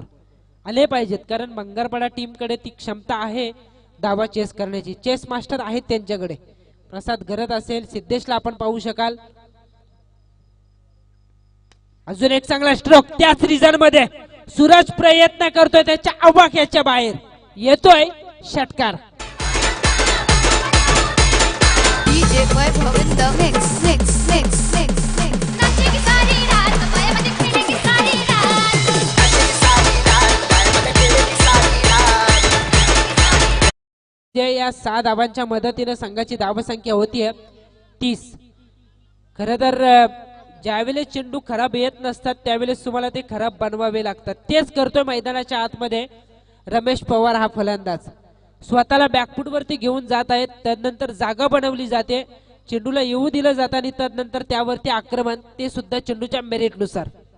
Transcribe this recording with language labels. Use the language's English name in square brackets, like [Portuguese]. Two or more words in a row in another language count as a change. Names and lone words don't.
[Marathi] आले पाहिजेत कारण बंगारपाडा टीम कडे ती क्षमता आहे धावा चेस करण्याची. [English] chase master [Marathi] आहेत त्यांच्याकडे. प्रसाद गरत असेल, सिद्धेशला आपण पाहू शकाल. अजून एक चांगला स्ट्रोक त्याच रिझन मध्ये. सूरज प्रयत्न करतोय त्याच्या आवाक्याच्या बाहेर येतोय षटकार. [English] DJ Vaibhav in the mix, mix, mix, mix, mix. [Hindi] नाचेगी सारी रात, पायामध्ये खेळेगी सारी रात. नाचेगी सारी रात, पायामध्ये खेळेगी सारी रात. [Marathi] या 6 धावांच्या मदतीने संघाची धावसंख्या होतीये 30. खरं तर ज्यावेळेस चेंडू खराब येत नसतात त्यावेळेस तुम्हाला ते खराब बनवावे लागतात. तेच करतोय मैदानाच्या आतमध्ये रमेश पवार हा फलंदाज. स्वतःला बॅकफूट वरती घेऊन जात आहेत, त्यानंतर जागा बनवली जाते, चेंडूला येऊ दिलं जातं आणि त्यानंतर त्यावरती आक्रमण, ते सुद्धा चेंडूच्या मेरिट नुसार.